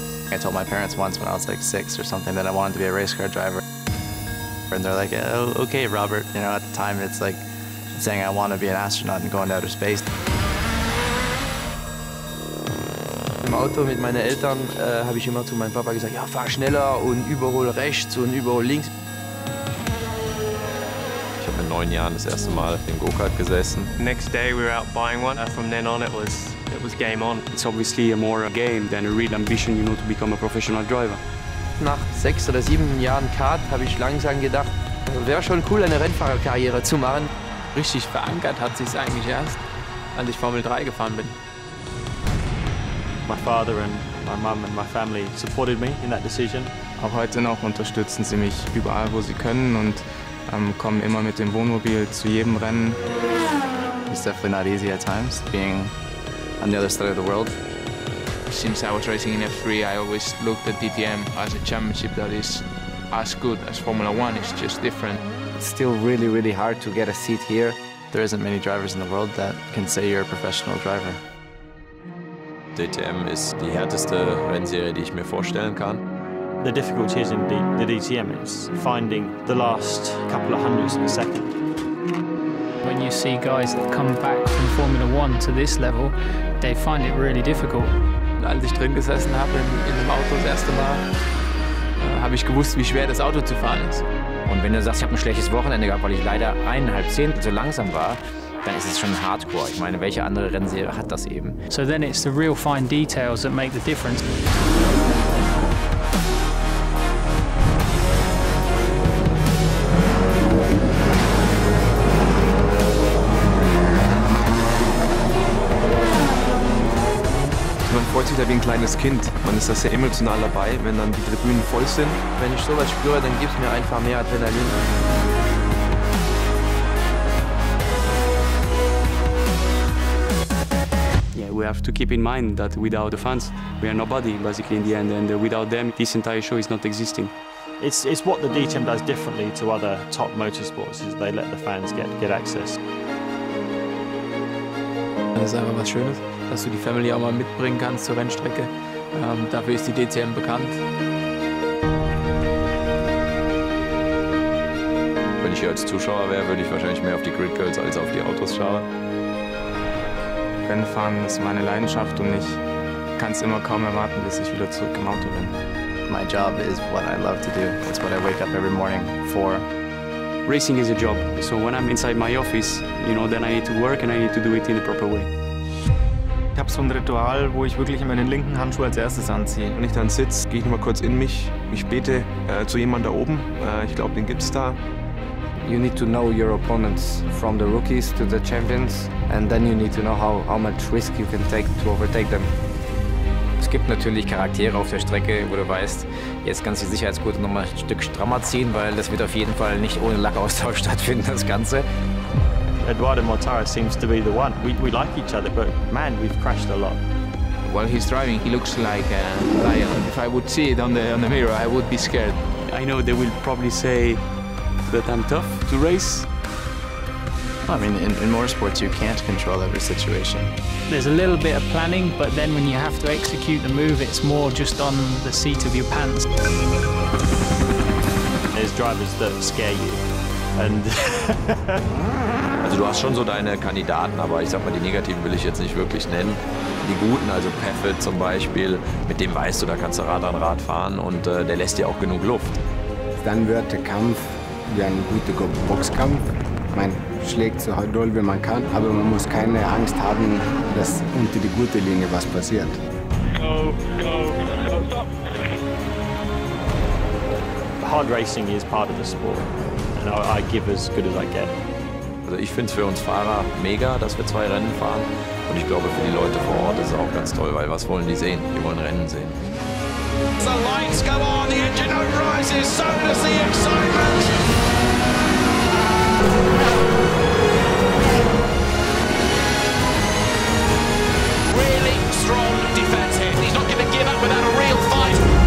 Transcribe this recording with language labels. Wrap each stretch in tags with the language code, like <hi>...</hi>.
<en>I told my parents once when I was like 6 or something that I wanted to be a race car driver. And they're like, oh, okay, Robert. You know, at the time it's like saying I want to be an astronaut and go into outer space.</en> <de>Im Auto mit meinen Eltern habe ich immer zu meinem Papa gesagt, ja, fahr schneller und überhol rechts und überhol links. Ich habe mit 9 Jahren das erste Mal im Go-Kart gesessen.</de> <en>Next day we were out buying one. From then on it was game on. It's obviously more a game than a real ambition, you know, to become a professional driver.</en> <de>Nach 6 oder 7 Jahren Kart habe ich langsam gedacht, wäre schon cool, eine Rennfahrerkarriere zu machen. Richtig verankert hat sich es eigentlich erst, als ich Formel 3 gefahren bin.</de> <en>My father and my mum and my family supported me in that decision.</en> <de>Auch heute noch unterstützen sie mich überall, wo sie können und kommen immer mit dem Wohnmobil zu jedem Rennen.</de> <en>It's definitely not easy at times, being on the other side of the world. Since I was racing in F3, I always looked at DTM as a championship that is as good as Formula 1, it's just different. It's still really, really hard to get a seat here. There isn't many drivers in the world that can say you're a professional driver.</en> <de>DTM ist die härteste Rennserie, die ich mir vorstellen kann.</de> <en>The difficulty is in the DTM is finding the last couple of hundredths of a second. When you see guys that come back from Formula 1 to this level, they find it really difficult.</en> <de>Als ich drin gesessen habe in dem Auto das erste Mal, habe ich gewusst, wie schwer das Auto zu fahren ist. Und wenn du sagst, ich habe ein schlechtes Wochenende gehabt, weil ich leider 1,5 Zehntel zu langsam war, dann ist es schon Hardcore. Ich meine, welche andere Rennserie hat das eben?</de> <en>So then it's the real fine details that make the difference.</en> <de>Man freut sich da wie ein kleines Kind. Man ist da sehr emotional dabei, wenn dann die Tribünen voll sind. Wenn ich sowas spüre, dann gibt es mir einfach mehr Adrenalin.</de> <en>We have to keep in mind that without the fans, we are nobody, basically, in the end, and without them, this entire show is not existing. It's what the DTM does differently to other top motorsports, is they let the fans get access.</en> <de>Das ist einfach was Schönes, dass du die Family auch mal mitbringen kannst zur Rennstrecke. Dafür ist die DTM bekannt. Wenn ich hier als Zuschauer wäre, würde ich wahrscheinlich mehr auf die Grid Girls als auf die Autos schauen. Rennfahren ist meine Leidenschaft und ich kann es immer kaum erwarten, bis ich wieder zurück im Auto bin.</de> <en>My job is what I love to do. It's what I wake up every morning for. Racing is a job, so when I'm inside my office, you know, then I need to work and I need to do it in the proper way.</en> <de>Ich habe so ein Ritual, wo ich wirklich immer den linken Handschuh als erstes anziehe. Wenn ich dann sitze, gehe ich noch mal kurz in mich. Ich bete zu jemandem da oben. Ich glaube, den gibt's da.</de> <en>You need to know your opponents, from the rookies to the champions, and then you need to know how much risk you can take to overtake them.</en> <de>Es gibt natürlich Charaktere auf der Strecke, wo du weißt, jetzt kannst du die Sicherheitsgurte noch mal ein Stück strammer ziehen, weil das wird auf jeden Fall nicht ohne Lackaustausch stattfinden, das Ganze.</de> <en>Eduardo Mortara seems to be the one. We like each other, but man, we've crashed a lot. While he's driving, he looks like a lion. If I would see it on the mirror, I would be scared. I know they will probably say that I'm tough to race. I mean, in motorsports, you can't control every situation. There's a little bit of planning, but then when you have to execute the move, it's more just on the seat of your pants. There's drivers that scare you. And</en> <de>Also du hast schon so deine Kandidaten, aber ich sag mal, die negativen will ich jetzt nicht wirklich nennen. Die guten, also Peffet zum Beispiel, mit dem weißt du, da kannst du Rad an Rad fahren und der lässt dir auch genug Luft. Dann wird der Kampf wie ein guter Boxkampf. Man schlägt so doll wie man kann, aber man muss keine Angst haben, dass unter die gute Linie was passiert.</de> <en>Go, stop. Hard racing is part of the sport, and I give as good as I get.</en> <de>Also ich finde es für uns Fahrer mega, dass wir 2 Rennen fahren. Und ich glaube, für die Leute vor Ort ist es auch ganz toll, weil was wollen die sehen? Die wollen Rennen sehen.</de> <en>The lights go on, the engine rises, so does the excitement. Really strong defense here. He's not going to give up without a real fight.</en>